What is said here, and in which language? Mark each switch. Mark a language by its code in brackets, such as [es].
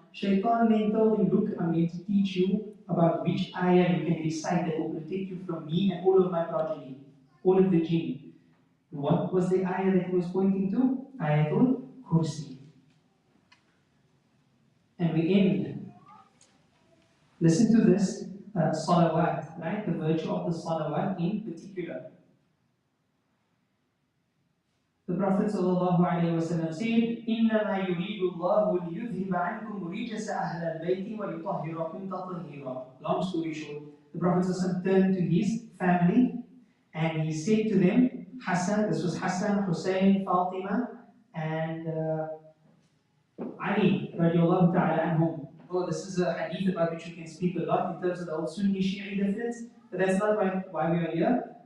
[en] Shaitan then told him, look, I'm going to teach you about which ayah you can recite that will protect you from me and all of my progeny, all of the jinn. What was the ayah that he was pointing to? Ayatul Kursi. And we end. Listen to this salawat, right? The virtue of the salawat in particular. The Prophet ﷺ said, [ar] إِنَّمَا يُرِيدُ اللَّهُ لِيُذْهِبَ عَنْكُمْ رِجَسَ أَهْلَ الْبَيْتِ وَيُطَهِّرَكُمْ تَطْهِيرًا. [en] Long story short, the Prophet ﷺ turned to his family and he said to them, Hassan, this was Hassan, Hussein, Fatima, and Ali radiallahu ta'ala anhum. Oh, this is a hadith about which we can speak a lot in terms of the old Sunni Shi'i difference, but that's not why we are here.